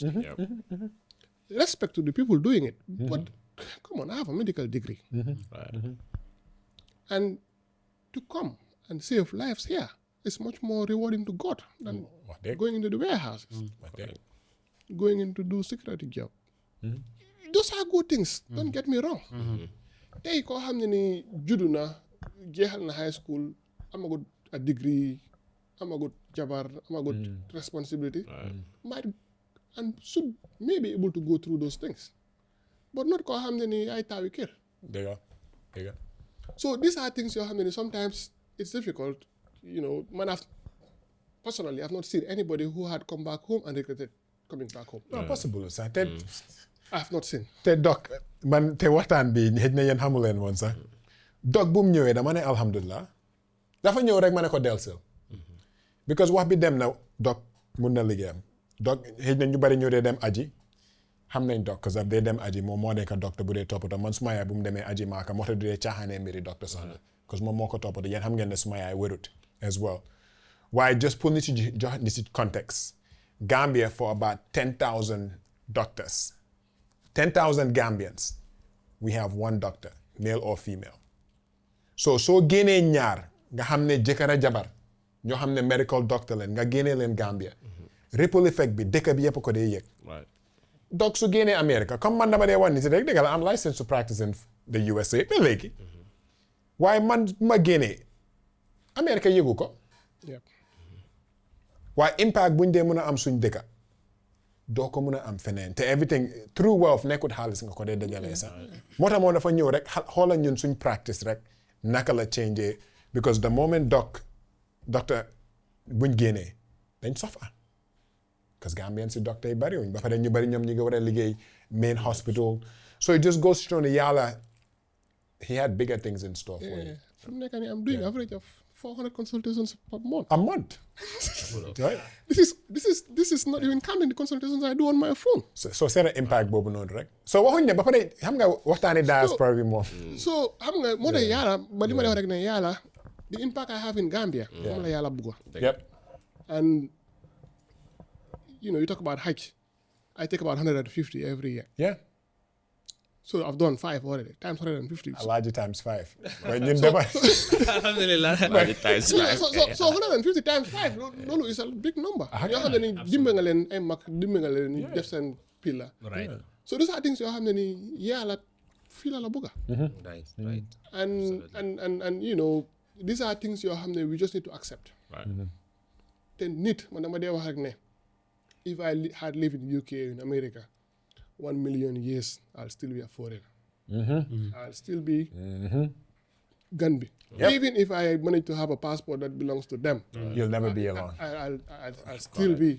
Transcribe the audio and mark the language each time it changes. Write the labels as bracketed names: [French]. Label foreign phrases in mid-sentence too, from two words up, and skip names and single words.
[English] Respect to the people doing it. But come on, I have a medical degree. And to come and save lives here is much more rewarding to God than going into the warehouses. Going in to do security job. Those are good things. Don't get me wrong. [Wolof] Tey koo xam ne ni juddu na jeexal na [English] high school [Wolof] amagut [English] a degree [Wolof] amagut jabar amagut [English] responsibility might and should may be able to go through those things but not [Wolof] koo xam ne ni ay taawi kër. Dëgg. [English] So these are things [Wolof] yoo xam ne ni [English] sometimes it's difficult. You know, man, personally I've not seen anybody who had come back home and regretted coming back home. [French] Non possible [Wolof] sax [English] I've not seen. [Wolof] te doc man te waxtaan bi xëj na yéen xamu leen woon sax doc bu mu ñëwee dama ne alhamdulilah dafa ñëw rek ma ne ko dellusil because wax bi dem na doc mun na liggéeyam doc xëj na ñu bari ñëw dee dem aji xam nañ doc [French] parce que [Wolof] dee dem aji moom moo nekk docteur bu dee toppatoo man suma yaay bu mu demee aji maaka moo tax du dee caaxaanee mbiri docteur sax parce que moom moo ko toppatoo yéen xam ngeen ne suma yaay wérut [English] as well [Wolof] waaye just pour nit ci jox nit ci context Gambia [English] for about 10,000 doctors 10,000 Gambians, we have one doctor, male or female. [Wolof] So génnee ñaar nga xam ne jëkkër ak jabar ñoo xam ne [English] medical doctor [Wolof] leen nga génnee leen Gambia. [English] Ripple effect [Wolof] bi dëkk bi yëpp ko dee yëg. Donc su génnee America comme man dama dee wax ni si rek dëgg la am [English] licensed to practice in the USA [Wolof] ba léegi. waaye man ma génnee America yëgu ko. waaye impact buñ dee mën a am suñ dëkka doo ko mën a am feneen te [English] everything through wealth [Wolof] nekkut xaalis nga ko dee dëggalee sax moo tax moo dafa ñëw rek xoolal ñun suñ practice rek naka la change [English] because the moment [Wolof] docteur buñ génnee dañ sofa because Gambian si docteur yi bariwuñ ba pare ñu bari ñoom ñi nga war a liggéey [English] main hospital so it just goes to show [Wolof] ne yàlla [English] he had bigger things in store for you. [Wolof] Fi mu nekk nii [English] I'm doing average of 400 consultations per month. A month. Right. This is not even counting the consultations I do on my phone. [Wolof] So seen impact boobu noonu rek. So waxuñ ne ba pare xam nga waxtaani diaspora bi moom. So xam nga moo tax yàlla ba li ma lay wax rek ne yàlla [English] the impact I have in Gambia. [Wolof] moom la yàlla bugga. [English] Yep. And you know you talk about Hajj. I take about 150 every year. Yeah. So I've done 5 already, times 150. [Wolof] Alaaji times 5. Waaye ñun dafa. [Arabic] Alhamdulillah. [English] So 150 times 5, loolu is a big number. [Wolof] yoo xam ne ni dimba nga leen ay mag dimba nga leen def seen pila. [English] Right. So those are things [Wolof] yoo xam ne ni yàlla fii la bugga. [English] Right. And you know these are things [Wolof] yoo xam ne [English] we just need to accept. Right. [Wolof] Te nit man dama dee wax rek ne [English] if I had lived in UK in America 1 million years I'll still be a foreigner. I'll still be [Wolof] gun bi. [English] Yep. Even if I manage to have a passport that belongs to them, You'll never be alone. I'll still be.